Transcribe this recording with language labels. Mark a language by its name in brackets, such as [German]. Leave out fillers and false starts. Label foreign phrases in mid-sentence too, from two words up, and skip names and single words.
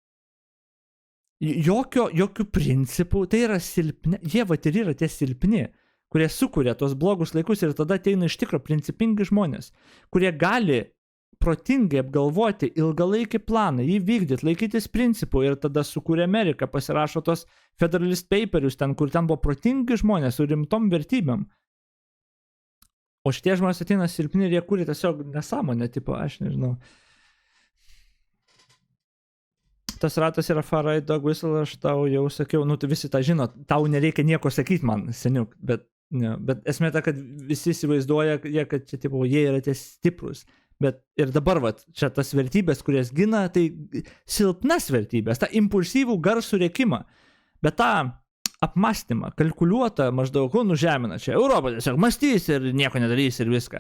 [Lithuanian] jokių principų, tai yra silpni, jie vat ir yra tie silpni, kurie sukuria tos blogus laikus ir tada ateina iš tikro principingi žmonės, kurie gali protingai apgalvoti ilgalaikį planą, jį vykdyti, laikytis principų ir tada sukūrė Ameriką, pasirašo tos Federalist Paperius ten, kur ten buvo protingi žmonės su rimtom vertybėm. O šitie žmonės ateina silpni ir jie kūrė tiesiog nesąmonę, tipo, aš nežinau. Tas ratas yra [English] far right dog whistle, [Lithuanian] aš tau jau sakiau, nu, tu visi tą žino, tau nereikia nieko sakyti man, seniuk, bet esmė ta, kad visi įsivaizduoja, kad čia, tipo, jie yra tie stiprus. Bet ir dabar, vat, čia tas vertybės, kurias gina, tai silpnas vertybės, tą impulsyvų garsų rėkimą, bet tą apmąstymą, kalkuliuotą maždaug, nužemina čia, Europą tiesiog mąstys ir nieko nedarys ir viską.